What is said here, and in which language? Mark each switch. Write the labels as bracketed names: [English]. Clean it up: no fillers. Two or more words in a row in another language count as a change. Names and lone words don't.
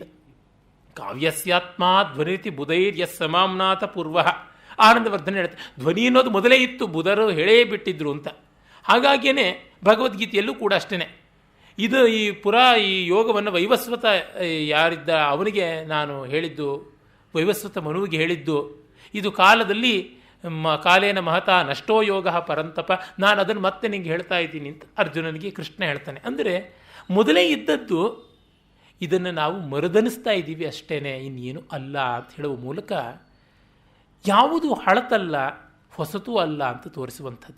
[Sanskrit] ಕಾವ್ಯಸ್ಯಾತ್ಮ ಧ್ವನಿತಿ ಬುಧೈರ್ಯ ಸಮಾಮ್ನಾಥ ಪೂರ್ವ, [Kannada] ಆನಂದವರ್ಧನ ಹೇಳ್ತಾರೆ ಧ್ವನಿ ಅನ್ನೋದು ಮೊದಲೇ ಇತ್ತು, ಬುಧರು ಹೇಳೇ ಬಿಟ್ಟಿದ್ರು ಅಂತ. ಹಾಗಾಗಿಯೇ ಭಗವದ್ಗೀತೆಯಲ್ಲೂ ಕೂಡ ಅಷ್ಟೇ. ಇದು ಈ ಯೋಗವನ್ನು ವೈವಸ್ವತ ಯಾರಿದ್ದ ಅವನಿಗೆ ನಾನು ಹೇಳಿದ್ದು, ವೈವಸ್ವತ ಮನುವಿಗೆ ಹೇಳಿದ್ದು, ಇದು ಕಾಲದಲ್ಲಿ [Sanskrit] ಕಾಲೇನ ಮಹತಾ ನಷ್ಟೋ ಯೋಗ ಪರಂತಪ, [Kannada] ನಾನು ಅದನ್ನು ಮತ್ತೆ ನಿಂಗೆ ಹೇಳ್ತಾ ಇದ್ದೀನಿ ಅಂತ ಅರ್ಜುನನಿಗೆ ಕೃಷ್ಣ ಹೇಳ್ತಾನೆ. ಅಂದರೆ ಮೊದಲೇ ಇದ್ದದ್ದು ಇದನ್ನು ನಾವು ಮರುದನಿಸ್ತಾ ಇದ್ದೀವಿ ಅಷ್ಟೇ, ಇನ್ನೇನು ಅಲ್ಲ ಅಂತ ಹೇಳುವ ಮೂಲಕ ಯಾವುದು ಹಳತಲ್ಲ, ಹೊಸತೂ ಅಲ್ಲ ಅಂತ ತೋರಿಸುವಂಥದ್ದು.